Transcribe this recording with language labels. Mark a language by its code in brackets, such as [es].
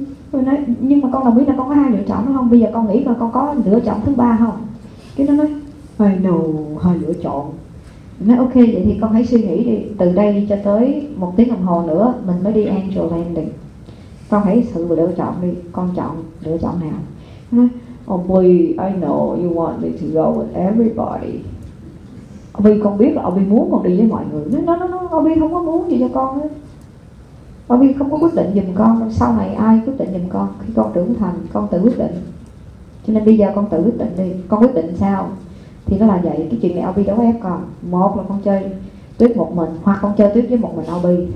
[vi] Tôi nói, nhưng mà con đồng ý là con có hai lựa chọn đúng không? Bây giờ con nghĩ là con có lựa chọn thứ ba không? Cái nó nói, hai lựa chọn. Nói ok, vậy thì con hãy suy nghĩ đi. Từ đây cho tới một tiếng đồng hồ nữa mình mới đi Angel Landing. Con hãy thử lựa chọn đi, con chọn lựa chọn nào? Nói, [en] oh boy, I know you want me to go with everybody. [vi] Vì con biết là Obi muốn con đi với mọi người. Nó, Obi không có muốn gì cho con hết. Obi không có quyết định giùm con. Sau này ai quyết định giùm con? Khi con trưởng thành, con tự quyết định. Cho nên bây giờ con tự quyết định đi. Con quyết định sao? Thì nó là vậy. Cái chuyện này Obi đâu có ép con. Một là con chơi tuyết một mình, hoặc con chơi tuyết với một mình Obi.